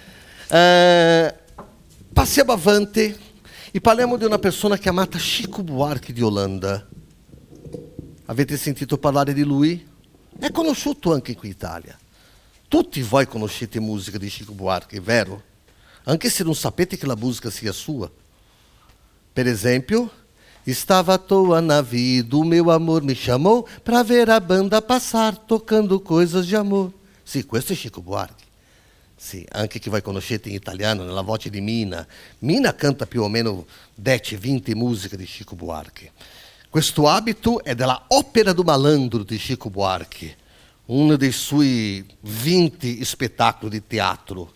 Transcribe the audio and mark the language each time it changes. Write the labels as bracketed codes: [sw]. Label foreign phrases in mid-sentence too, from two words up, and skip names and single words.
[it] Passiamo avanti e parliamo di una persona chiamata Chico Buarque di Olanda. Avete sentito parlare di lui? È conosciuto anche qui in Italia. Tutti voi conoscete musica di Chico Buarque, vero? Anche se non sapete che la musica sia sua. Per esempio, [pt] estava à toa na vida, o meu amor me chamou pra ver a banda passar tocando coisas de amor. [it] Sì, questo è Chico Buarque. Sì, anche che voi conoscete in italiano, nella voce di Mina. Mina canta più o meno 10-20 musiche di Chico Buarque. Questo abito è della Opera do Malandro di Chico Buarque, uno dei suoi 20 spettacoli di teatro.